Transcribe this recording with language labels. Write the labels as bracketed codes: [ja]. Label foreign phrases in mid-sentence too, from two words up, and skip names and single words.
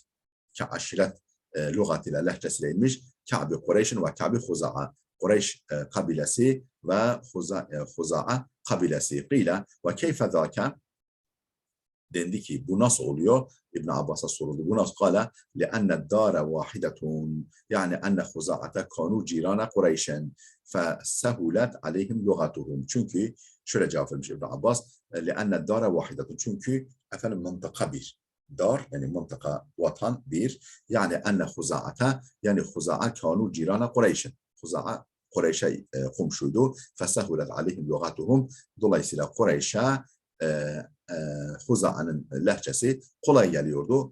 [tr] Aşiret lügatıyla, lehçesiyle inmiş. Ka'bi Kureyş'in ve Ka'bi Huza'a. Kureyş kabilesi ve Huza'a kabilesi. [ar] قيل وكيف ذاك [tr] dendi ki bu nasıl oluyor? İbn Abbas'a soruldu. Bu nasıl? [ar] Kala لأن الدار واحدة يعني أن خزاعة كانوا جيران قريش فسهلت عليهم لغتهم. [tr] Çünkü şöyle cevap vermiş İbn Abbas. [ar] لأن الدار واحدة. [tr] Çünkü efendim mıntıka bir. Dar yani mıntıka vatan bir. [ar] يعني أن خزاعة يعني خزاعة كانوا جيران قريش. [tr] Huza'a Kureyş'e komşuydu. [ar] فسهلت عليهم لغتهم. [tr] Dolayısıyla Kureyş'e Huza'nın lehçesi kolay geliyordu.